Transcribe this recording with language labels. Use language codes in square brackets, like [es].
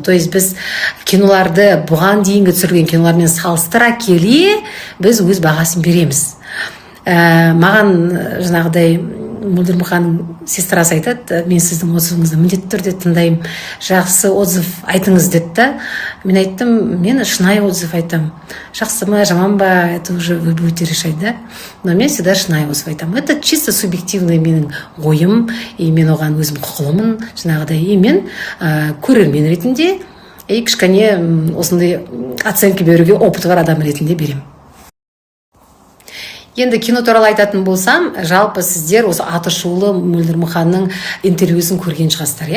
[ru] То есть [kk] біз киноларды бұған дейінгі түсірілген кинолармен салыстыра келе біз өз бағасын береміз. Маған жаңағыдай Мөлдір Мұханның сестрасы айтады, мен сіздің отзывыңызды міндетті түрде тыңдаймын, жақсы отзыв айтыңыз деді. Мен айттым, мен шынайы отзыв айтам. Жақсы ма, жаман ба, [ru] это уже вы будете решать, да? [kk] Но мен всегда шынайы отзыв айтам. [ru] Это чисто субъективный [kk] менің ойым, и мен оған өзім құқылымын, жаңағыдай. И мен көрермен ретінде, кішкене осындай оценка беруге опыты бар адам ретінде берем. Енді кино туралы айтатын болсам, жалпы сіздер осы атышулы Мөлдір Мұханның интервьюсын көрген шығарсыздар.